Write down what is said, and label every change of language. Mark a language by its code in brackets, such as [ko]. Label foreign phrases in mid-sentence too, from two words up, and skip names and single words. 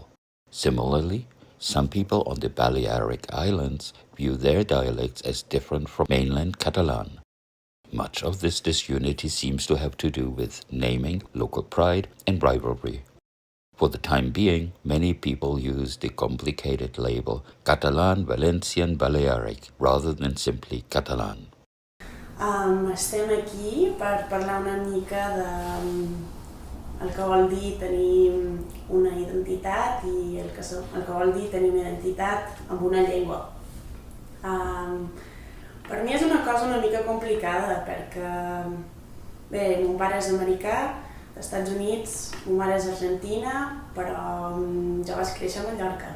[en] Similarly, some people on the Balearic Islands view their dialects as different from mainland Catalan. Much of this disunity seems to have to do with naming, local pride, and rivalry. For the time being, many people use the complicated label Catalan, Valencian, Balearic, rather than simply Catalan. [ca] Estem aquí per parlar una mica de el que vol dir tenir una identitat i el que vol dir tenir una identitat amb una llengua. Per mi és una cosa una mica complicada perquè, bé, mon pare és americà, als Estats Units, ma mare és argentina, però jo vaig créixer a Mallorca.